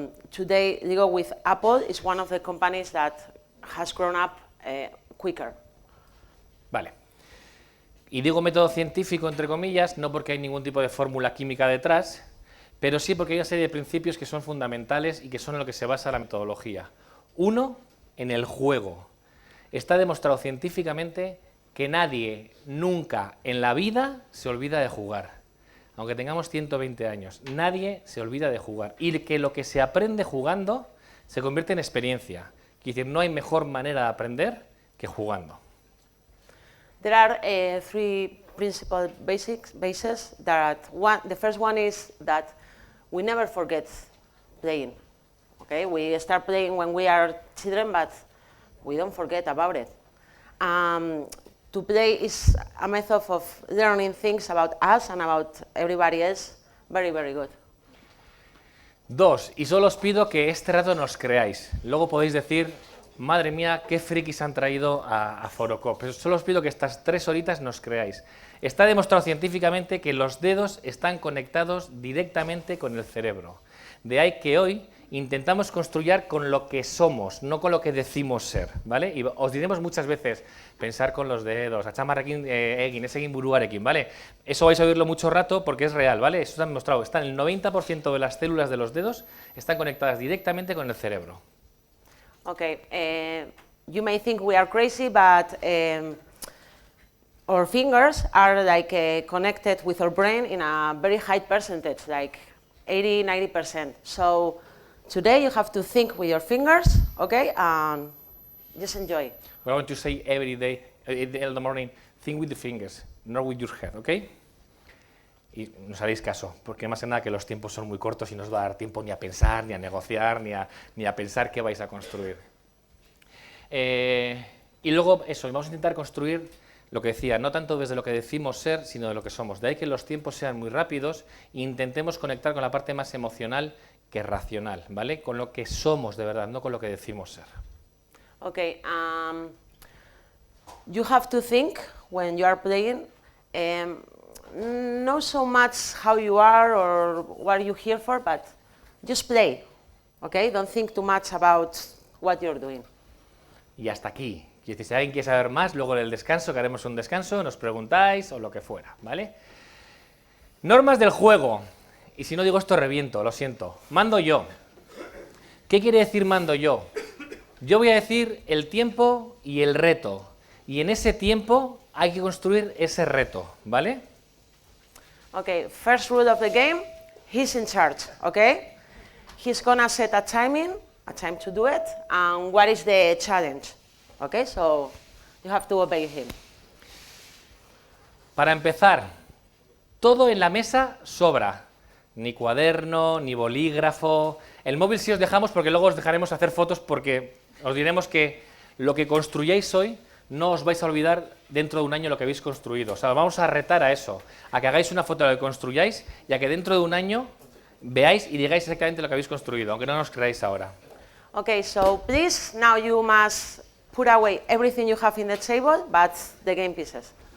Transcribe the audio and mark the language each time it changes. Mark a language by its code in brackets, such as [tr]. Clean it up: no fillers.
[en] Today, Lego with Apple is one of the companies that has grown up quicker. [es] Vale. Y digo método científico, entre comillas, no porque hay ningún tipo de fórmula química detrás, pero sí porque hay una serie de principios que son fundamentales y que son en lo que se basa la metodología. Uno, en el juego. Está demostrado científicamente que nadie nunca en la vida se olvida de jugar. Aunque tengamos 120 años, nadie se olvida de jugar. Y que lo que se aprende jugando se convierte en experiencia. Es decir, no hay mejor manera de aprender que jugando. [en] There are three principal bases. The first one is that we never forget playing. Okay, we start playing when we are children, but we don't forget about it. To play is a method of learning things about us and about everybody else. Very, very good. [es] 2, y solo os pido que este rato nos creáis. Luego podéis decir, madre mía, qué frikis han traído a Forokoop. Pero solo os pido que estas 3 horitas nos creáis. Está demostrado científicamente que los dedos están conectados directamente con el cerebro. De ahí que hoy intentamos construir con lo que somos, no con lo que decimos ser, ¿vale? Y os diremos muchas veces, pensar con los dedos, [eu] atxamarrekin egin, ez egin buruarekin, [es] ¿vale? Eso vais a oírlo mucho rato porque es real, ¿vale? Eso está demostrado, el 90% de las células de los dedos están conectadas directamente con el cerebro. [en] Okay, you may think we are crazy, but our fingers are like connected with our brain in a very high percentage, like 80–90%. So today you have to think with your fingers, okay, and just enjoy. We're going to say every day, in the morning, think with the fingers, not with your head, okay? [es] Y nos haréis caso, porque más que nada que los tiempos son muy cortos y no os va a dar tiempo ni a pensar, ni a negociar, ni a pensar qué vais a construir. Y luego eso, vamos a intentar construir lo que decía, no tanto desde lo que decimos ser, sino de lo que somos. De ahí que los tiempos sean muy rápidos e intentemos conectar con la parte más emocional que racional, ¿vale? Con lo que somos de verdad, no con lo que decimos ser. [en] Okay, you have to think when you are playing, not so much how you are or what you're here for, but just play, okay? Don't think too much about what you're doing. [es] Y hasta aquí. Si alguien quiere saber más, luego en el descanso, que haremos un descanso, nos preguntáis o lo que fuera, ¿vale? Normas del juego. Y si no digo esto, reviento, lo siento. Mando yo. ¿Qué quiere decir mando yo? Yo voy a decir el tiempo y el reto. Y en ese tiempo hay que construir ese reto, ¿vale? [en] Okay, first rule of the game, he's in charge, okay? He's gonna set a time to do it, and what is the challenge? Okay, so you have to obey him. [es] Para empezar, todo en la mesa sobra. Ni cuaderno, ni bolígrafo. El móvil sí os dejamos porque luego os dejaremos hacer fotos porque os diremos que lo que construyáis hoy no os vais a olvidar dentro de un año lo que habéis construido. O sea, vamos a retar a eso, a que hagáis una foto de lo que construyáis y a que dentro de un año veáis y digáis exactamente lo que habéis construido, aunque no nos creáis ahora. [en] Okay, so please, now you must put away everything you have in the table, but the game pieces.